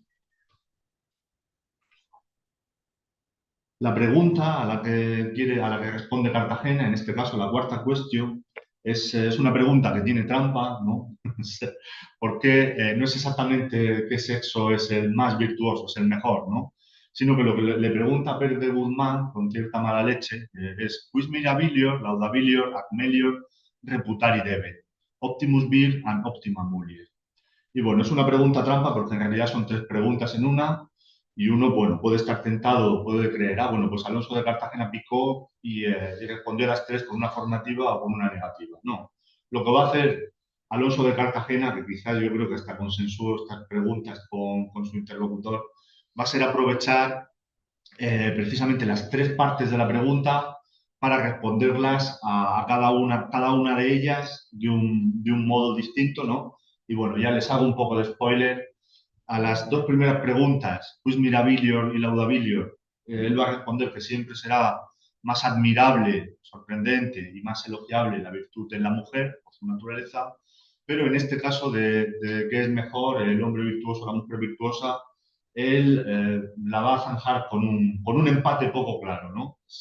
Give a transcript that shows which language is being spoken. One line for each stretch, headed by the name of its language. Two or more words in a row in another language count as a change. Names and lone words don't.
Spanish: Bueno, La pregunta a la que responde Cartagena, en este caso la cuarta cuestión, es una pregunta que tiene trampa, ¿no? Porque no es exactamente qué sexo es el más virtuoso, es el mejor, ¿no? Sino que lo que le pregunta Pérez de Guzmán, con cierta mala leche, es
Latin: quis mirabilior, laudabilior, ac melior, reputari debe, optimus vir and optima mulier.
Spanish: Y bueno, es una pregunta trampa porque en realidad son tres preguntas en una y uno, bueno, puede estar tentado, puede creer, bueno, pues Alonso de Cartagena picó y respondió a las tres con una afirmativa o con una negativa. No, lo que va a hacer Alonso de Cartagena, que quizás yo creo que hasta consensuó estas preguntas con su interlocutor, va a ser aprovechar precisamente las tres partes de la pregunta para responderlas a cada una de ellas de un modo distinto, ¿no? Y bueno, ya les hago un poco de spoiler. A las dos primeras preguntas,
Latin: quis mirabilior
Spanish: y laudabilior, él va a responder que siempre será más admirable, sorprendente y más elogiable la virtud en la mujer, por su naturaleza, pero en este caso de qué es mejor, el hombre virtuoso o la mujer virtuosa, él la va a zanjar con un empate poco claro, ¿no?